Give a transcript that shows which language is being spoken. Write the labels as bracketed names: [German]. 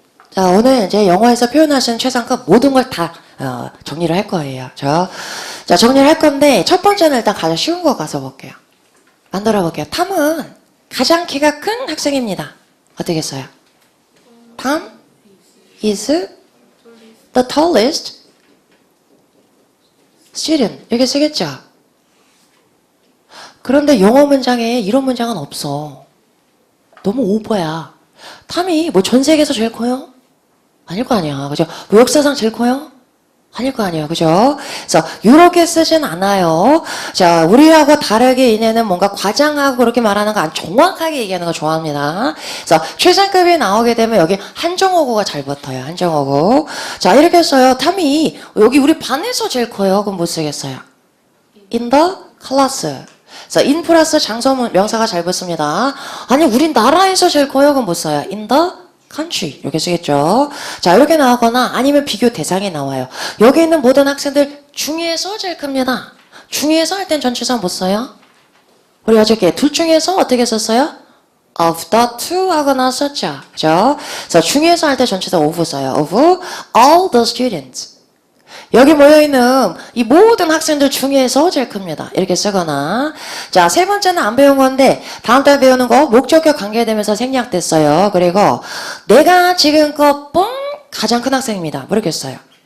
[Korean] 자, 오늘 이제 영어에서 표현하시는 최상급 모든 걸 다 정리를 할 거예요. 자, 정리를 할 건데 첫 번째는 일단 가장 쉬운 거 가서 볼게요. 만들어 볼게요. 탐은 가장 키가 큰 학생입니다. 어떻게 써요? [English] Tom is the tallest student. [Korean] 이렇게 쓰겠죠? 그런데 영어 문장에 이런 문장은 없어. 너무 오버야. 탐이 뭐 전 세계에서 제일 커요? 아닐 거 아니야. 그죠? 뭐 역사상 제일 커요? 아닐 거 아니에요. 그죠? 그래서 이렇게 쓰진 않아요. 자, 우리하고 다르게 얘네는 뭔가 과장하고 그렇게 말하는 거 안 정확하게 얘기하는 거 좋아합니다. 그래서 최상급이 나오게 되면 여기 한정어구가 잘 붙어요. 한정어구. 자, 이렇게 써요. 탐이 여기 우리 반에서 제일 커요. 그럼 못 쓰겠어요. [English] In the class. [Korean] 그래서 in 플러스 장소 명사가 잘 붙습니다. 아니, 우린 나라에서 제일 커요. 그럼 못 써요. [English] in the country. [Korean] 이렇게 쓰겠죠. 자, 이렇게 나오거나 아니면 비교 대상이 나와요. 여기 있는 모든 학생들 중에서 제일 큽니다. 중에서 할 땐 전치사 못 써요. 우리 어저께 둘 중에서 어떻게 썼어요? [English] of the two [Korean] 하고 나왔었죠. 그죠? 그래서 중에서 할 때 전치사 of 써요. [English] of all the students. [Korean] 여기 모여있는 이 모든 학생들 중에서 제일 큽니다. 이렇게 쓰거나. 자, 세 번째는 안 배운 건데, 다음 달 배우는 거 목적격 관계되면서 생략됐어요. 그리고 내가 지금껏 본 가장 큰 학생입니다. 이렇게 써요.